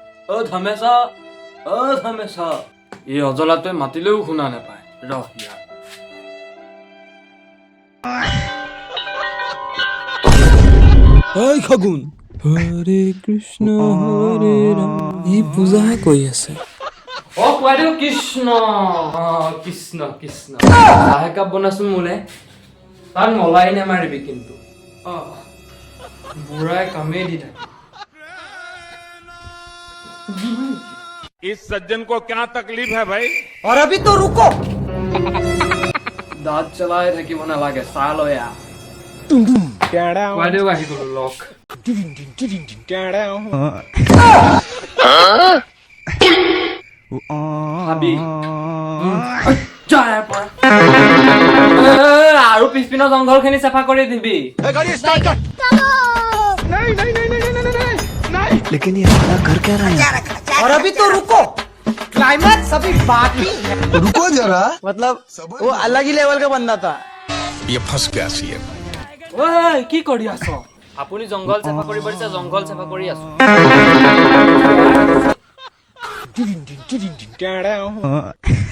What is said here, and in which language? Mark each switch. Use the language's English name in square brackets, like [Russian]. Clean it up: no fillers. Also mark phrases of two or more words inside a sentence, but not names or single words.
[Assamese] ধমেছা ধমেছা এই অজলাটোৱে মাতিলেও শুনা নাপায় ৰহ ইয়াৰ খগুন হৰে কৃষ্ণ হৰে ৰাম ই পূজাহে কৰি আছে কোৱাটো কৃষ্ণ কৃষ্ণ কৃষ্ণ চাহ একাপ বনাচোন মোলে তাত মলাই নেমাৰিবি কিন্তু বুঢ়াই কামেই দি থাকে [Hindi] इस सज्जन को क्या तकलीफ है भाई और अभी तो रुको [Assamese] দাঁত চলাই থাকিব নালাগে চাহ লৈ আহ কোৱাইদেউ আহি গলো লক ভাবি আৰু পিছপিনৰ জংঘলখিনি চাফা কৰি দিবি [Hindi] लेकिन ये हमारा घर क्या रहा है और अभी तो रुको क्लाइमैक्स अभी बाकी है रुको जरा मतलब वो अलग ही लेवल का बंदा था ये फंस गया सी [Assamese] ঐ কি কৰি আছ আপুনি জংঘল চাফা কৰি পাৰিছে জংঘল চাফা কৰি আছো